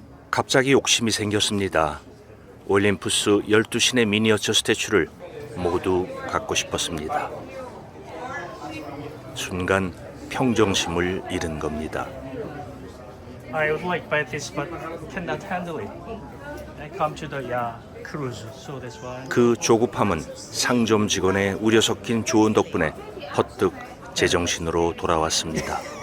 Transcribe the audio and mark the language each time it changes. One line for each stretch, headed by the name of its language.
Korean: 갑자기 욕심이 생겼습니다. 올림푸스 12신의 미니어처 스태츄를 모두 갖고 싶었습니다. 순간 평정심을 잃은 겁니다.
English: I would like buy this but cannot handle it. I come to the cruise, so that's why.
Korean: 그 조급함은 상점 직원의 우려 섞인 조언 덕분에 퍼뜩 제정신으로 돌아왔습니다.